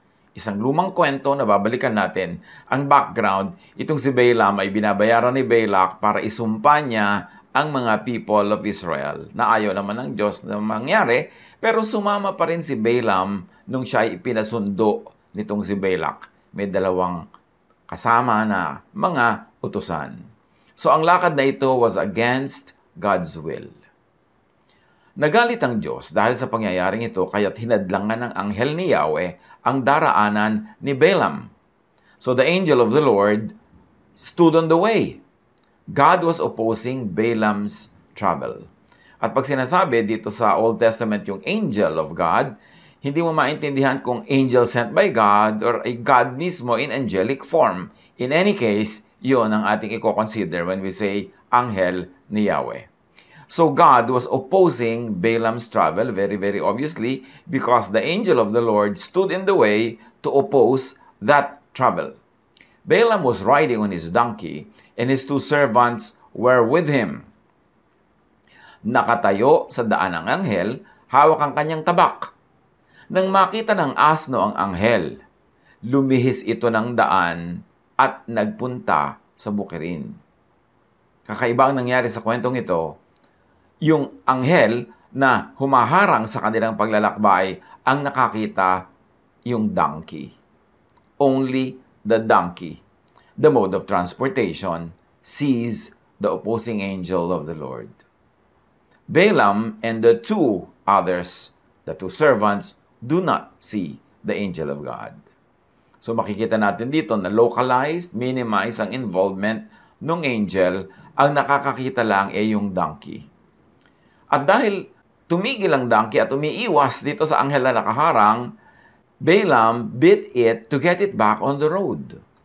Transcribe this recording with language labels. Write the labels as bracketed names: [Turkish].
[Filipino] Isang lumang kwento na babalikan natin. Ang background, itong si Balaam ay binabayaran ni Balak para isumpa niya ang mga [English] people of Israel [Filipino] na ayaw naman ng Diyos na mangyari, pero sumama pa rin si Balaam nung siya ay ipinasundo nitong si Balak. May dalawang kasama na mga utusan. So ang lakad na ito [English] was against God's will. [Filipino] Nagalit ang Diyos dahil sa pangyayaring ito kaya't hinadlangan ng anghel ni Yahweh ang daraanan ni Balaam. [English] So the angel of the Lord stood on the way. God was opposing Balaam's travel. [Filipino] At pag sinasabi dito sa Old Testament yung [English] angel of God, [Filipino] hindi mo maintindihan kung [English] angel sent by God or a God [Filipino] mismo [English] in angelic form. In any case, [Filipino] yun ang ating i-consider [English] when we say [Filipino] anghel ni Yahweh. [English] So God was opposing Balaam's travel, very, very obviously, because the angel of the Lord stood in the way to oppose that travel. Balaam was riding on his donkey, and his two servants were with him. [Filipino] Nakatayo sa daan ang anghel, hawak ang kanyang tabak. Nang makita ng asno ang anghel, lumihis ito ng daan at nagpunta sa bukirin. Kakaiba ang nangyari sa kwentong ito. Yung anghel na humaharang sa kanilang paglalakbay ang nakakita yung donkey. [English] Only the donkey, the mode of transportation, sees the opposing angel of the Lord. Balaam and the two others, the two servants, do not see the angel of God. [Filipino] So makikita natin dito na localized, minimize ang involvement ng angel, ang nakakakita lang ay yung donkey. At dahil tumigil ang donkey at umiiwas dito sa anghel na nakaharang, [English] Balaam beat it to get it back on the road.